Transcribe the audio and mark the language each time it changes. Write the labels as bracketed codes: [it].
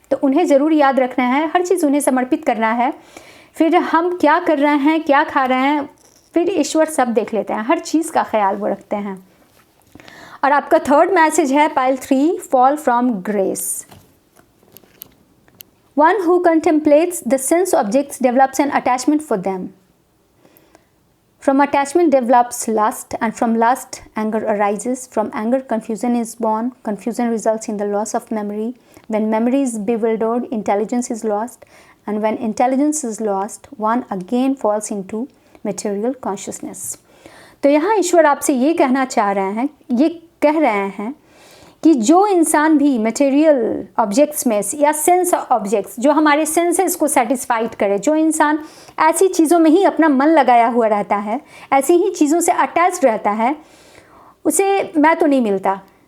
[hi] तो उन्हें ज़रूर याद रखना है, हर चीज़ उन्हें समर्पित करना है। फिर हम क्या कर रहे हैं, क्या खा रहे हैं, फिर ईश्वर सब देख लेते हैं, हर चीज़ का ख्याल वो रखते हैं। और आपका थर्ड मैसेज है pile 3, [en] Fall from grace. One who contemplates the sense objects develops an attachment for them. From attachment develops lust, and from lust anger arises. From anger confusion is born. Confusion results in the loss of memory. When memory is bewildered, intelligence is lost. And when intelligence is lost, one again falls into material consciousness. [hi] तो यहाँ ईश्वर आपसे ये कहना चाह रहे हैं, ये कह रहे हैं कि जो इंसान भी मटेरियल ऑब्जेक्ट्स में या सेंस ऑब्जेक्ट्स, जो हमारे सेंसेस को सेटिस्फाइड करे, जो इंसान ऐसी चीज़ों में ही अपना मन लगाया हुआ रहता है, ऐसी ही चीज़ों से अटैच रहता है, उसे मैं तो नहीं मिलता।